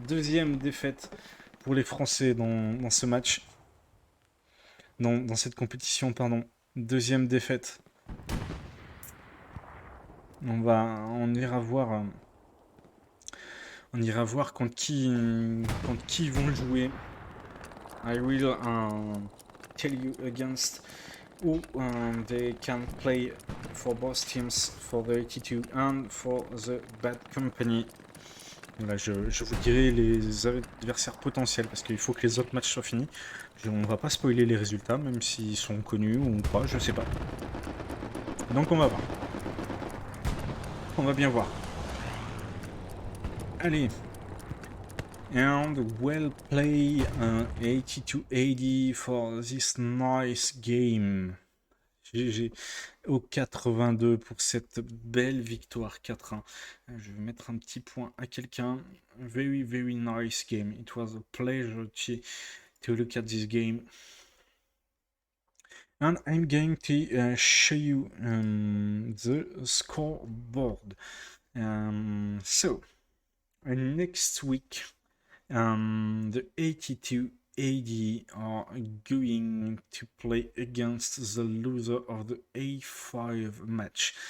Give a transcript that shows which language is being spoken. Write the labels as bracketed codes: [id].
[fr] Deuxième défaite pour les Français dans ce match. Dans cette compétition, pardon. Deuxième défaite. On ira voir. On ira voir contre qui ils vont jouer. [en] I will tell you against who they can play for both teams, for the 82 and for the Bad Company. [fr] Voilà, je vous dirai les adversaires potentiels parce qu'il faut que les autres matchs soient finis. On va pas spoiler les résultats, même s'ils sont connus ou pas, je sais pas. Donc on va voir. On va bien voir. Allez. [en] And well play 82-80 for this nice game. [fr] GG au 82 pour cette belle victoire 4-1. Je vais mettre un petit point à quelqu'un. [en] Very, very nice game. It was a pleasure to look at this game. And I'm going to show you the scoreboard. So, next week, the 82 AD are going to play against the loser of the A5 match.